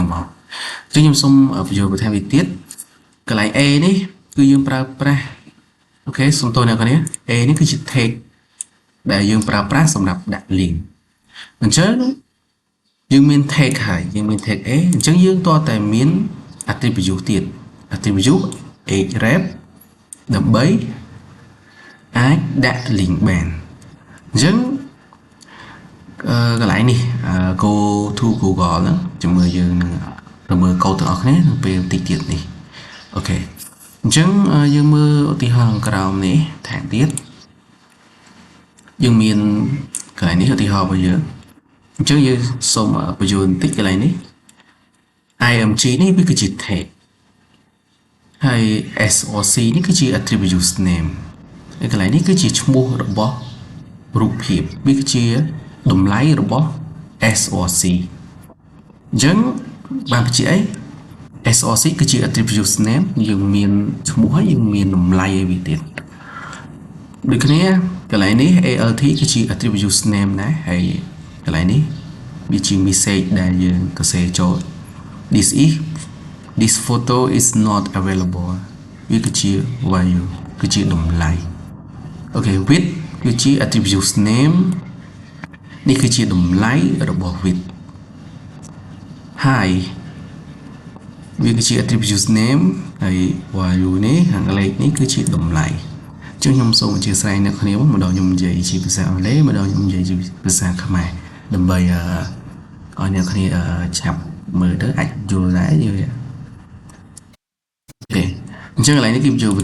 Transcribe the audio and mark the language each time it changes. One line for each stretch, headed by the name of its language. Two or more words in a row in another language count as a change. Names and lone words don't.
Khmer: មកអញ្ចឹងខ្ញុំសូមបញ្យល់បន្ថែមទៀតកន្លែង A នេះគឺយើងប្រើប្រាស់អូខេសូមទោសអ្នកនរ A នេះគឺជា tag ដែលយើងប្រើប្រាស់សម្រាប់ដាក់ link អញ្ចឹងយើងមាន tag ហើយយើងមាន tag A អញ្ចឹងយើងតើតែមាន attribute ទៀត
English: attribute href
Khmer: ដើម្បីអាចដាក់ link បានអញ្ចឹង កន្លែងនេះ
English: go to Google
Khmer: ហ្នឹងជាមួយយើងនឹងទៅមើលកូដទាំងអស់គ្នានៅពេលបន្តិចទៀតនេះអូខេអញ្ចឹងយើងមើលឧទាហរណ៍ ក្រោមនេះថែមទៀតយើងមានកន្លែងនេះឧទាហរណ៍របស់យើងអញ្ចឹងយើងសូមបញ្យល់បន្តិចកន្លែ ងនេះ img នេះវាគឺជា tag ហើយ soc នេះគឺជា
English: attribute name
Khmer: ហើយកន្លែងនេះគឺជាឈ្មោះ របស់រូបភាពវាគឺជាតម្លៃរបស់ soc អញ្ចឹងបានបញ្ជាក់អី soc គឺជា
English: attribute name
Khmer: យើងមានឈ្មោះហើយយើងមានតម្លៃឲ្យវាទៀតដូចគ្នាកន្លែងនេះ alt គឺជា
English: attribute name
Khmer: ដែរហើយកន្លែងនេះវាជា message ដែលយើងសរសេរចូល
English: this photo is not available
Khmer: វាគឺជា
English: value
Khmer: គឺជាតម្លៃអូខេ
English: width
Khmer: គឺជា
English: attribute name នេះ
Khmer: គឺជាតម្លៃរបស់ width height វាគឺជា
English: attribute name
Khmer: ហើយ value នេះខាងលេខនេះគឺជាតម្លៃអញ្ចឹងខ្ញុំសូមអធិស្ឋានអ្នកគ្នាម្ដងខ្ញុំនិយាយជាភាសាអង់គ្លេសម្ដងខ្ញុំនិយាយជាភាសាខ្មែរដើម្បីឲ្យអ្នកគ្នាឆាប់មើលទៅអាចយល់ដែរយល់ទេអញ្ចឹងកន្លែងនេះគឺបញ្ចូល